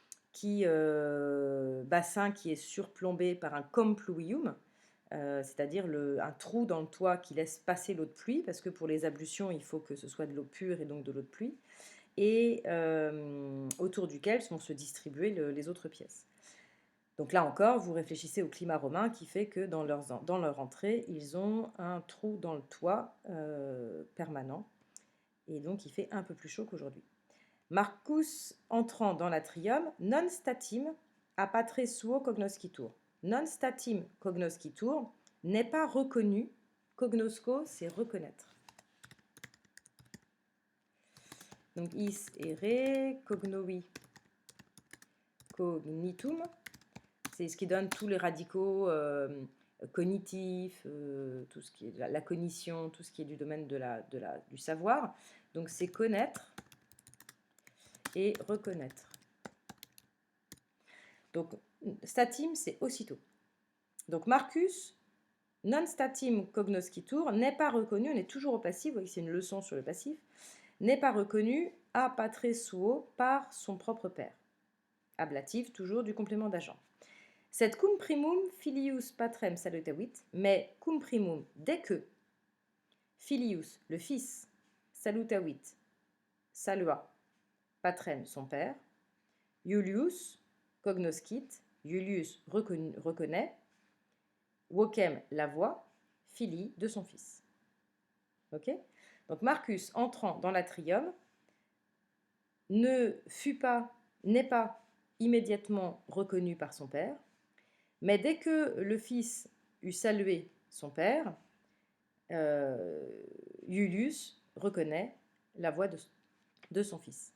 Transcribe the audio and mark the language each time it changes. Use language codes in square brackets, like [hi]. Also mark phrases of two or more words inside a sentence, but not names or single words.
[fr] bassin qui est surplombé par un compluvium, c'est-à-dire un trou dans le toit qui laisse passer l'eau de pluie, parce que pour les ablutions, il faut que ce soit de l'eau pure et donc de l'eau de pluie, et autour duquel vont se distribuer les autres pièces. Donc là encore, vous réfléchissez au climat romain qui fait que dans leur entrée, ils ont un trou dans le toit permanent, et donc il fait un peu plus chaud qu'aujourd'hui. [la] Marcus [fr] entrant dans l'atrium, [la] non statim a patre suo cognoscitur. Non statim cognoscitur [fr] n'est pas reconnu. Cognosco, c'est reconnaître. Donc [la] is ere, cognovi, cognitum, [fr] c'est ce qui donne tous les radicaux cognitifs, tout ce qui est la cognition, tout ce qui est du domaine du savoir. Donc c'est connaître et reconnaître. Donc statim, c'est aussitôt. [la] Donc Marcus, non statim cognoscitur, [fr] n'est pas reconnu, on est toujours au passif, vous voyez c'est une leçon sur le passif, n'est pas reconnu [la] apatre suo [fr] par son propre père. Ablative toujours du complément d'agent. [la] Cet cum primum filius patrem salutavit, mais cum primum [fr] dès que [la] filius, [fr] le fils, [la] salutavit, salua, patrem, [fr] son père, Iulius cognoscit, Iulius reconnaît, vocem, la voix, filii, de son fils. Ok? Donc Marcus, entrant dans l'atrium, n'est pas immédiatement reconnu par son père, mais dès que le fils eut salué son père, Iulius reconnaît la voix de son fils.